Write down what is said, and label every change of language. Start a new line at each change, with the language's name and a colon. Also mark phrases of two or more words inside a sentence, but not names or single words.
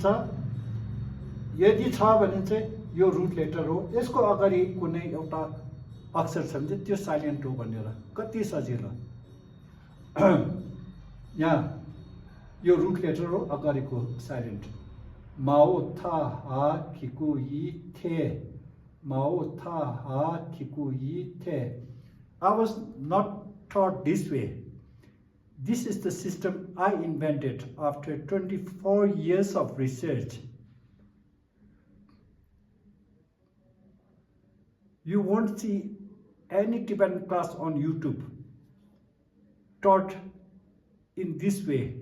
Nepali: यदि छ भने चाहिँ यो
English: root letter
Nepali: हो, यसको अगाडि कुनै एउटा अक्षर छ भने चाहिँ त्यो साइलेन्ट हो भनेर। कति सजिलो। यहाँ यो
English: root letter
Nepali: हो, अगाडिको साइलेन्ट।
Tibetan: माओ था हा खिकु यी थे, माओ था हा खिकु यी थे।
English: I was not taught this way. This is the system I invented after 24 years of research. You won't see any Tibetan class on YouTube taught in this way.